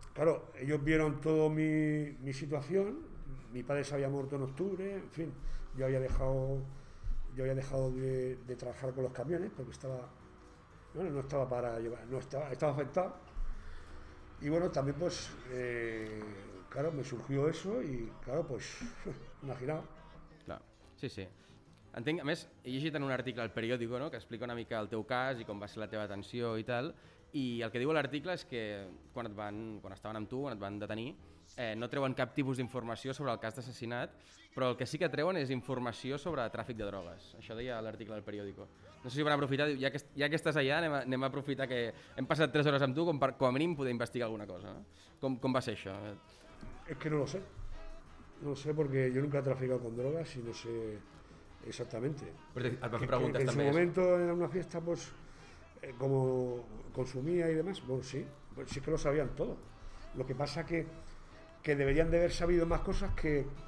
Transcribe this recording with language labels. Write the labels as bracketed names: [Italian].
[Spanish] Claro, ellos vieron toda mi situación, mi padre se había muerto en octubre, en fin, yo había dejado de trabajar con los camiones porque no estaba para llevar, estaba afectado. Y bueno, también pues, claro, me surgió eso y claro, pues, imaginaos. [Catalan] Clar. Sí. Entenc, a més, he llegit en un article al periòdico, no?, que explica una mica el teu cas i com va ser la teva detenció i tal, i el que diu l'article és que quan estaven amb tu, quan et van detenir, no treuen cap tipus d'informació sobre el cas d'assassinat, però el que sí que treuen és informació sobre tràfic de drogues. Això deia l'article del periòdico. No sé si van aprofitar, ja que estàs allà, anem a aprofitar que hem passat 3 hores amb tu com a mínim poder investigar alguna cosa. No? Com va ser això? [Spanish] Es que no lo sé. No lo sé porque yo nunca he traficado con drogas y no sé exactamente. [Catalan] Però et van fer [Spanish] Que [Catalan] preguntes [Spanish] en su [Catalan] també. [Spanish] momento en una fiesta, pues, como consumía y demás, bueno, sí, pues sí que lo sabían todo. Lo que pasa que deberían de haber sabido más cosas que